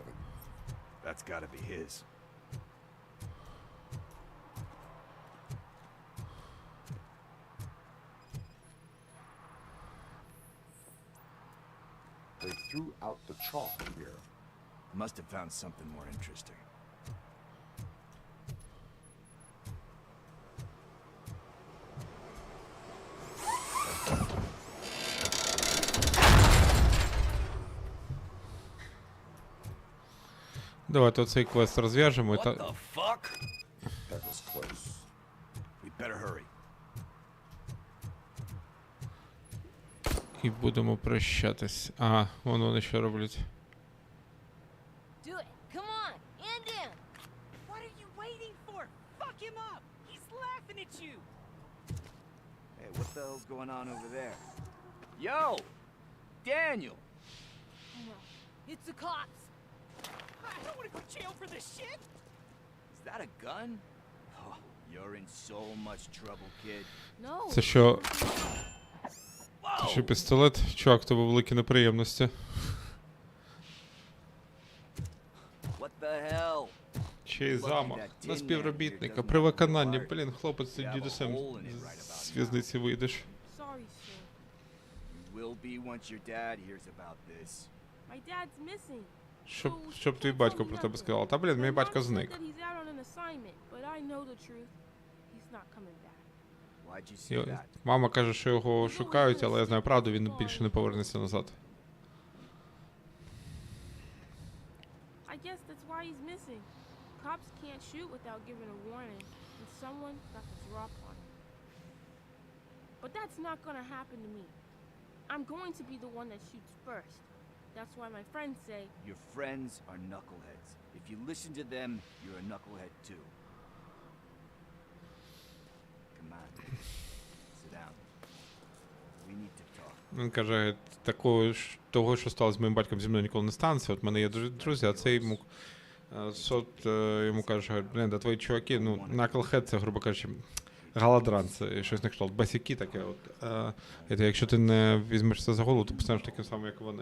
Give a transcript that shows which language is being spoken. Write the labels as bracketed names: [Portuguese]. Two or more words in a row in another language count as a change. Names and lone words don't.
[English] That's gotta be his. They threw out the chalk here. Must have found something more interesting. [Ukrainian] Давайте оцей квест розв'яжемо. [English] What the fuck? That was close. We better hurry. [Ukrainian] І будемо прощатись. Ага, вон вони що роблять. [English] Do it. Come on. And in. What are you waiting for? Fuck him up. He's laughing at you. Hey, what the hell's going on over there? Yo! Daniel! It's the cops. I don't want to go to jail for this shit. Is that a gun? Oh, you're in so much trouble, kid. No. [Ukrainian] Це що? Це що пістолет? Чувак, в тебе великі неприємності. [English] What the hell? [Ukrainian] Чий замах? На співробітника. При виконанні. Блін, хлопець, ти дідусем з в'язниці вийдеш. [English] Sorry, sir. You will be once your dad hears about this. My dad's missing. [Ukrainian] Щоб твій батько про тебе сказав. Та блін, мій батько зник. [English] He's out on an assignment, but I know the truth. He's not coming back. Why'd you say that? [Ukrainian] Мама каже, що його шукають, але я знаю правду, він більше не повернеться назад. [English] I guess that's why he's missing. Cops can't shoot without giving a warning, and someone got the drop on him. But that's not gonna happen to me. I'm going to be the one that shoots first. That's why my friends say... Your friends are knuckleheads. If you listen to them, you're a knucklehead too. Come on. Sit down. We need to talk. [Ukrainian] Він каже, того, що сталося з моїм батьком, зі мною ніколи не станеться. От в мене є друзі, а це йому... Сот йому каже, блін, да твої чуваки, ну, knucklehead, це, грубо кажучи, Галадран, це щось на кшталт. Басяки таке от. Якщо ти не візьмешся за голову, то постанеш таким самим, як вони.